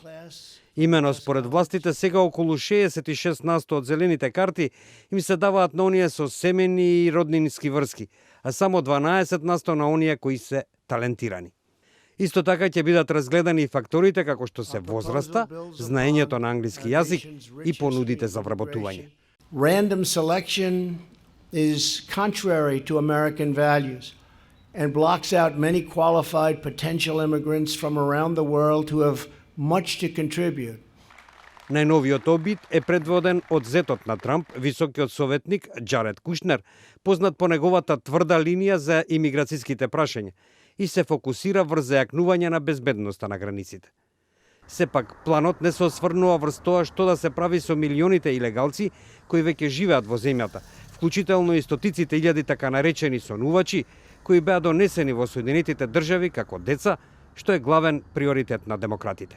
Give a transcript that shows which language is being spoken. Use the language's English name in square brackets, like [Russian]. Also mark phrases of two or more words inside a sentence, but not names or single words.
[Macedonian] Имено според властите сега околу 66% од зелените карти им се даваат на оние со семени и роднински врски, а само 12% на оние кои се талентирани. Исто така ќе бидат разгледани и факторите како што се возраста, знаењето на англиски јазик и понудите за вработување. [English] Random selection is contrary to American values and blocks out many qualified potential immigrants from around the world who have much to contribute. [Macedonian] Најновиот обид е предводен од зетот на Трамп, високиот советник Джаред Кушнер, познат по неговата тврда линија за имиграцијските прашања и се фокусира врз зајакнување на безбедноста на границите. Сепак, планот не се осврнува врз тоа што да се прави со милионите илегалци кои веќе живеат во земјата, вклучително и стотиците илјади така наречени сонувачи кои беа донесени во Соединетите држави како деца, што е главен приоритет на демократите.